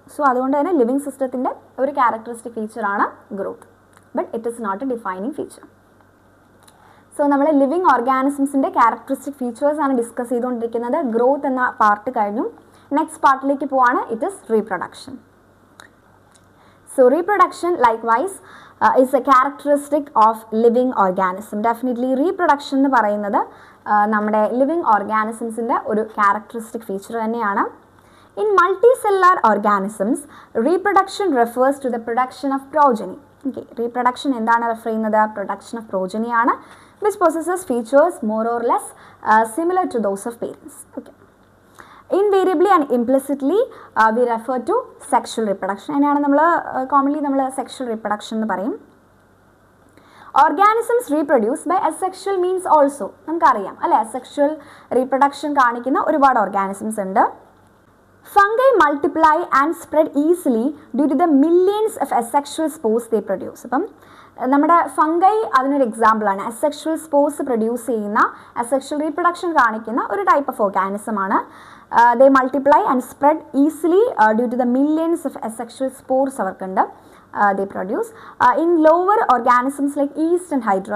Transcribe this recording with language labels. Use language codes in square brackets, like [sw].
[ml] So അതുകൊണ്ട് തന്നെ living സിസ്റ്റത്തിൻ്റെ ഒരു characteristic ഫീച്ചറാണ് growth, [en] But it is not a defining feature. [ml] So നമ്മൾ ലിവിങ് ഓർഗാനിസംസിൻ്റെ ക്യാരക്ടറിസ്റ്റിക് ഫീച്ചേഴ്സ് ആണ് ഡിസ്കസ് ചെയ്തുകൊണ്ടിരിക്കുന്നത്. ഗ്രോത്ത് എന്ന പാർട്ട് കഴിഞ്ഞു. നെക്സ്റ്റ് പാർട്ടിലേക്ക് പോവാണ്, [en] It is reproduction. So reproduction likewise is a characteristic of living organism. [ml] Definitely reproduction എന്ന് പറയുന്നത് നമ്മുടെ living ഓർഗാനിസംസിൻ്റെ ഒരു ക്യാരക്ടറിസ്റ്റിക് ഫീച്ചർ തന്നെയാണ്. [en] In multicellular organisms, reproduction refers to the production of progeny. [ml] Okay, reproduction എന്താണ് refer ചെയ്യുന്നത്? [en] Production of progeny ആണ്, which possesses features more or less similar to those of parents. Okay. Invariably and implicitly we refer to sexual reproduction. [ml] അതിനാണ് നമ്മൾ commonly നമ്മൾ sexual reproduction എന്ന് പറയും. [en] Organisms reproduce by asexual means also. [ml] നമുക്കറിയാം അല്ലേ, asexual reproduction കാണിക്കുന്ന ഒരുപാട് organisms ഉണ്ട്. [en] Fungi multiply and spread easily due to the millions of asexual spores they produce. [ml] അപ്പം നമ്മുടെ ഫംഗൈ അതിനൊരു എക്സാമ്പിളാണ്. അസെക്ഷൽ സ്പോർസ് പ്രൊഡ്യൂസ് ചെയ്യുന്ന, അസെക്ഷൽ റീപ്രൊഡക്ഷൻ കാണിക്കുന്ന ഒരു type of ഓർഗാനിസമാണ്. [en] they multiply and spread easily due to the millions of asexual spores [ml] അവർക്കുണ്ട്. [en] They produce in lower organisms like yeast and hydra.